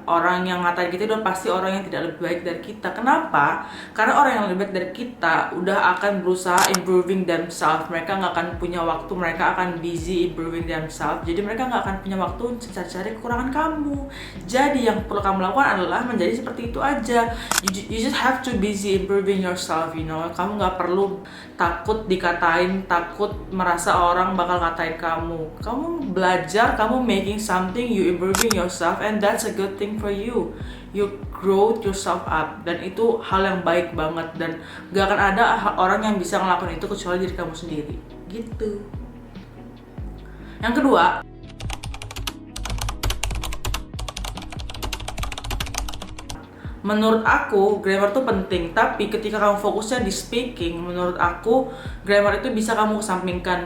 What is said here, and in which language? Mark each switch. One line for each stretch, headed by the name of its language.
Indonesian: Orang yang ngatain kita udah pasti orang yang tidak lebih baik dari kita. Kenapa? Karena orang yang lebih baik dari kita udah akan berusaha
English: improving themselves.
Indonesian: Mereka nggak akan punya waktu, mereka akan
English: busy improving themselves.
Indonesian: Jadi mereka nggak akan punya waktu untuk cari kekurangan kamu. Jadi yang perlu kamu lakukan adalah menjadi seperti itu aja.
English: You just have to busy improving yourself, you know.
Indonesian: Kamu nggak perlu takut dikatain, takut merasa orang bakal ngatain kamu. Kamu belajar, kamu
English: making something, you improving yourself, and that's a good thing for you. You grow yourself up,
Indonesian: dan itu hal yang baik banget, dan gak akan ada orang yang bisa ngelakuin itu kecuali diri kamu sendiri gitu. Yang kedua, menurut aku grammar tuh penting, tapi ketika kamu fokusnya di speaking, menurut aku grammar itu bisa kamu kesampingkan.